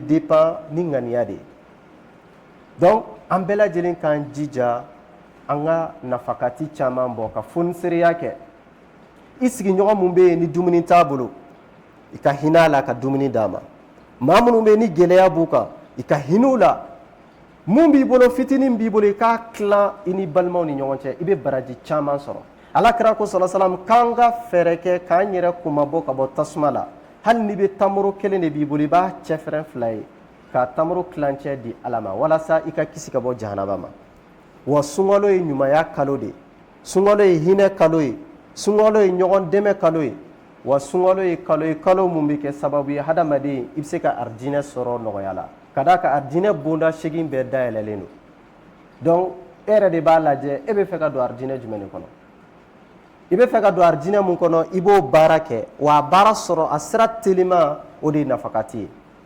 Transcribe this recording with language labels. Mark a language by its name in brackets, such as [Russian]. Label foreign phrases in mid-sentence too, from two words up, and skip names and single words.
[Bambara] dépend ni ŋaniya de ye donc an bɛɛ lajɛlen k'an jija an ka nafakati caman bɔ ka fonisereya kɛ i sigiɲɔgɔn mun bɛ yen ni dumuni t'a bolo i ka hinɛ a la ka dumuni d'a ma maa minnu bɛ yen ni gɛlɛya b'u kan i ka hinɛ u la mun b'i bolo fitinin b'i bolo i k'a tilan i ni balimaw ni ɲɔgɔn cɛ i bɛ baraji caman sɔrɔ alakira ko [Arabic] صلى الله عليه وسلم [Bambara] k'an ka fɛɛrɛ kɛ k'an yɛrɛ kumabɔ ka bɔ tasuma la hali n'i bɛ tamaro kelen de b'i bolo i b'a cɛfɛrɛn 2 ye ka tamaro kilancɛ di ala ma walasa i ka kisi ka bɔ jahanaba ma wa sunkalo ye ɲumanya kalo de sunkalo ye hinɛ kalo ye sunkalo ye ɲɔgɔn dɛmɛ kalo ye wa sunkalo ye kalo mun bɛ kɛ sababu ye hadamaden i bɛ se ka aridinɛ sɔrɔ nɔgɔya la ka d'a kan aridinɛ bonda 8 bɛɛ dayɛlɛlen don donc e yɛrɛ de b'a lajɛ e bɛ fɛ ka don arijinɛ jumɛn de kɔnɔ i bɛ fɛ ka don arijinɛ mun kɔnɔ i b'o baara kɛ wa a baara sɔrɔ a sira telima o de ye nafakati ye